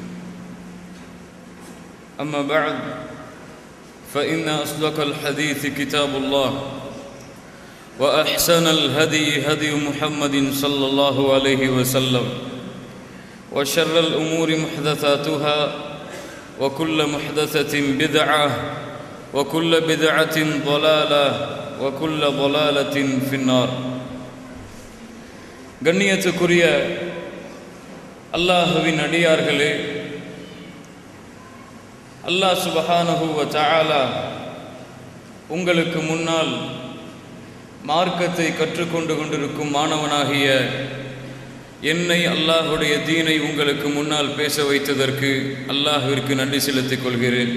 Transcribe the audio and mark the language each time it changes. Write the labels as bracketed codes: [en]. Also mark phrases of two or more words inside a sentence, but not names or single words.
[ar] أما بعد فإن أصدق الحديث كتاب الله وأحسن الهدي هدي محمد صلى الله عليه وسلم وشر الأمور محدثاتها وكل محدثة بدعة وكل بدعة ضلالة وكل ضلالة في النار. [ta] கண்ணியத்துக்குரிய அல்லாஹ்வின் அடியார்களே, [ar] الله سبحانه وتعالى [ta] உங்களுக்கு முன்னால் மார்க்கத்தை கற்றுக்கொண்டு கொண்டிருக்கும் மாணவனாகிய என்னை, அல்லாஹ்வுடைய தீனை உங்களுக்கு முன்னால் பேச வைத்ததற்கு அல்லாஹ்விற்கு நன்றி செலுத்திக் கொள்கிறேன்.